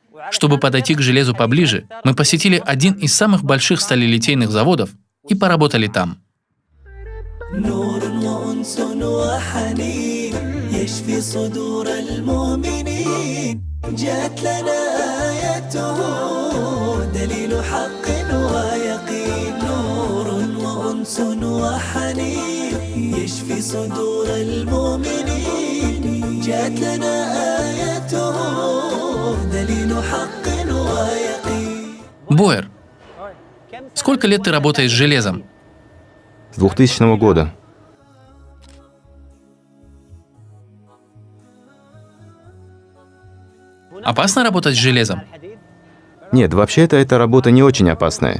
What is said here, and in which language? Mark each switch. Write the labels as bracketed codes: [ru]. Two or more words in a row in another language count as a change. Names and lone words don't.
[ru] Чтобы подойти к железу поближе, мы посетили один из самых больших сталелитейных заводов и поработали там. [ar] نور وأنس وحنين يشفي صدور المؤمنين جاءت لنا آيته دليل حق ويقين نور وأنس وحنين يشفي صدور المؤمنين جاءت لنا آيته دليل حق ويقين. [ru] Боер, сколько лет ты работаешь с железом? С 2000 года. Опасно работать с железом? Нет, вообще-то эта работа не очень опасная.